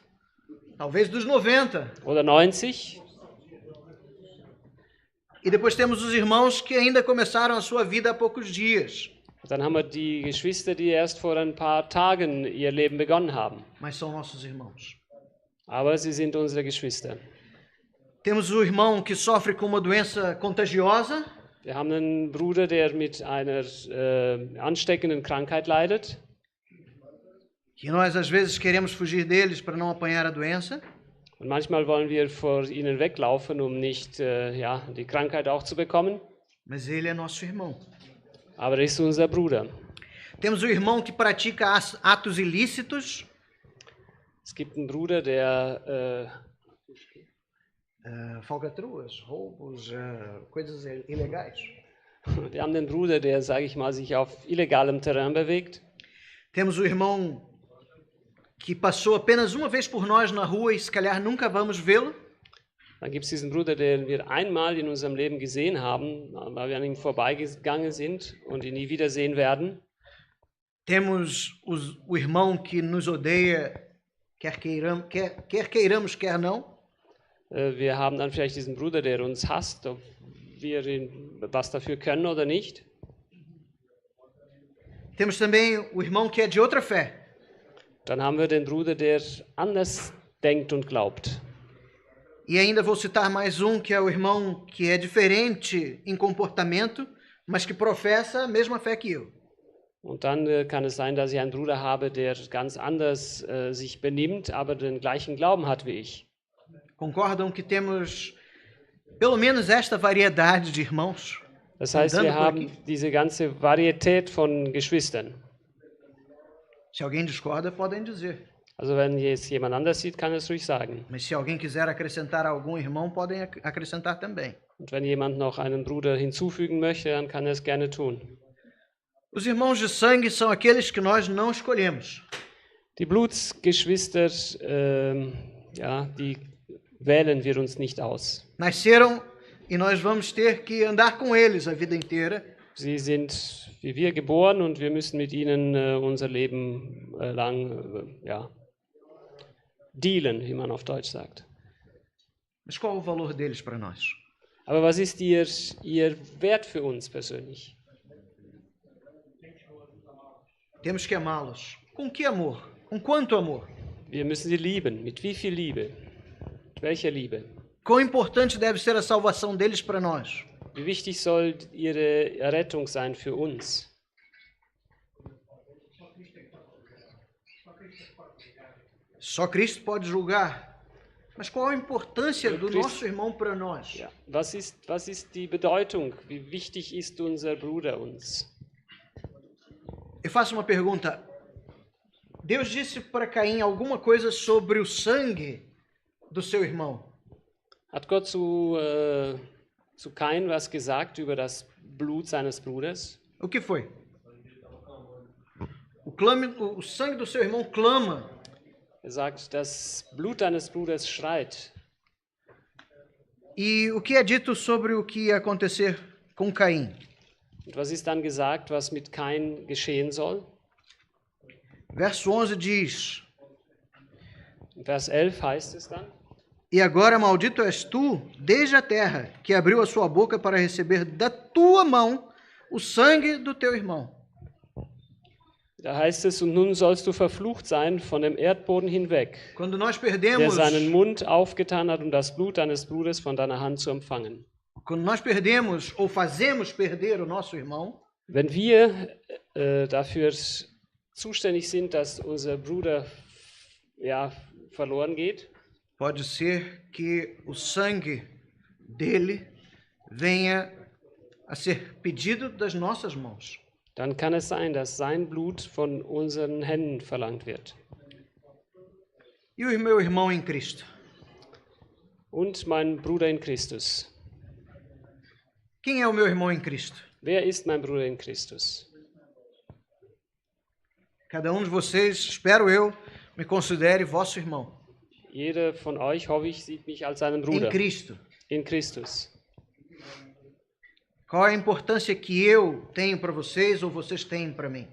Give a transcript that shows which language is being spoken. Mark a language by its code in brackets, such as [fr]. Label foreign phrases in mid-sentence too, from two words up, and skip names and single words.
[pt] talvez dos 90. [de] oder 90. [pt] E depois temos os irmãos que ainda começaram a sua vida há poucos dias, [de] Dann haben wir die Geschwister, die erst vor ein paar Tagen ihr Leben begonnen haben. [pt] mas são nossos irmãos. [de] Aber sie sind unsere Geschwister. [pt] Temos o irmão que sofre com uma doença contagiosa, [de] Wir haben einen Bruder, der mit einer ansteckenden Krankheit leidet. [pt] que nós às vezes queremos fugir deles para não apanhar a doença. [de] Und manchmal wollen wir vor ihnen weglaufen, um nicht die Krankheit auch zu bekommen. [pt] Mas ele é nosso irmão. [de] Aber er ist unser Bruder. [pt] Temos o irmão que pratica atos ilícitos, [de] Es gibt einen Bruder, der [pt] falcatruas, roubos, coisas ilegais. [de] wir haben den Bruder, der, sage ich mal, sich auf illegalem Terrain bewegt. [pt] Temos o irmão que passou apenas uma vez por nós na rua e se calhar nunca vamos vê-lo. [de] Dann gibt es diesen Bruder, den wir einmal in unserem Leben gesehen haben, weil wir an ihm vorbeigegangen sind und ihn nie wiedersehen werden. [pt] Temos o irmão que nos odeia, quer queiramos, quer não. [de] Wir haben dann vielleicht diesen Bruder, der uns hasst, ob wir was dafür können oder nicht. [pt] Temos também o irmão que é de outra fé. [de] Dann haben wir den Bruder, der anders denkt und glaubt. [pt] E ainda vou citar mais um, que é o irmão que é diferente em comportamento, mas que professa a mesma fé que eu. [de] Und dann kann es sein, dass ich einen Bruder habe, der ganz anders sich benimmt, aber den gleichen Glauben hat wie ich. [pt] Concordam que temos pelo menos esta variedade de irmãos? [de] Das heißt, wir [pt] Andando por [de] haben [pt] aqui. [de] diese ganze Varietät von Geschwistern. [pt] Se alguém discorda, podem dizer. [de] Also wenn jetzt jemand anders sieht, kann er es ruhig sagen. [pt] Mas se alguém quiser acrescentar algum irmão, podem acrescentar também. [de] Und wenn jemand noch einen Bruder hinzufügen möchte, dann kann er es gerne tun. [pt] Os irmãos de sangue são aqueles que nós não escolhemos. [de] Die Blutsgeschwister, die wählen wir uns nicht aus. [pt] Nasceram e nós vamos ter que andar com eles a vida inteira. [de] Sie sind wie wir geboren und wir müssen mit ihnen unser Leben lang dealen, wie man auf Deutsch sagt. [pt] Mas qual o valor deles para nós? [de] Aber was ist ihr Wert für uns persönlich? [pt] Temos que amá-los. Com que amor? Com quanto amor? [de] Wir müssen sie lieben. Mit wie viel Liebe? Mit welcher Liebe? [pt] Quão importante deve ser a salvação deles para nós? [de] Wie wichtig soll ihre Errettung sein für uns? [pt] Só Cristo pode julgar. Mas qual a importância do nosso irmão para nós? [de] Ja. Was ist die Bedeutung? Wie wichtig ist unser Bruder uns? [pt] Eu faço uma pergunta. Deus disse para Caim alguma coisa sobre o sangue do seu irmão? [de] Hat Gott zu Kain was gesagt über das Blut seines Bruders? [pt] O que foi? O sangue do seu irmão clama. [de] Er sagt, das Blut deines Bruders schreit. [pt] E o que é dito sobre o que ia acontecer com Caim? [de] Und was ist dann gesagt, was mit Kain geschehen soll? [pt] Verso 11 diz: [de] In Vers 11 heißt es dann: [pt] E agora maldito és tu, desde a terra, que abriu a sua boca para receber da tua mão o sangue do teu irmão. [de] Da heißt es, und nun sollst du verflucht sein von dem Erdboden hinweg, [pt] Quando nós [de] der [pt] perdemos, [de] seinen Mund aufgetan hat, um das Blut deines Bruders von deiner Hand zu empfangen. [pt] Quando nós perdemos ou fazemos perder o nosso irmão, [de] Wenn wir dafür zuständig sind, dass unser Bruder verloren geht, [pt] pode ser que o sangue dele venha a ser pedido das nossas mãos. [de] dann kann es sein, dass sein Blut von unseren Händen verlangt wird. [pt] E o meu irmão em Cristo? [de] Und mein Bruder in Christus. [pt] Quem é o meu irmão em Cristo? [de] Wer ist mein Bruder in Christus? [pt] Cada um de vocês, espero eu, me considere vosso irmão. [de] Jeder von euch, hoffe ich, sieht mich als seinen Bruder [pt] Em Cristo. [de] in Christus. [pt] Qual é a importância que eu tenho para vocês ou vocês têm para mim?